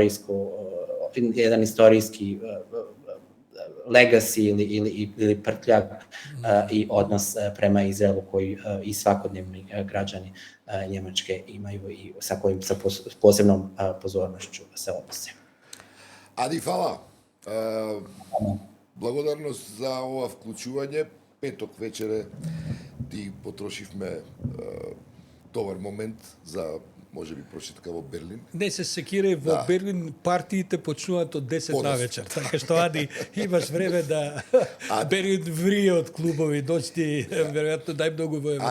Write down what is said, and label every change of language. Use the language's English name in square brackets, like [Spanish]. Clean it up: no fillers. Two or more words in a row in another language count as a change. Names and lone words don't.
[Bosnian] jedan istorijski legacy ili prtljak i odnos prema Izraelu koji i svakodnevni građani Njemačke imaju i sa kojim sa posebnom pozornošću se odnose. [Macedonian] Ади, фала. Благодарност за ова вклучување. Петок вечере ти потрошивме добар момент за можеби прочитка во Берлин. Не се секирај, во Берлин партиите почнуваат од 10 на вечер, така што Ади имаш време да Берлин врие од клубови, дојди веројатно најмногу во Европа.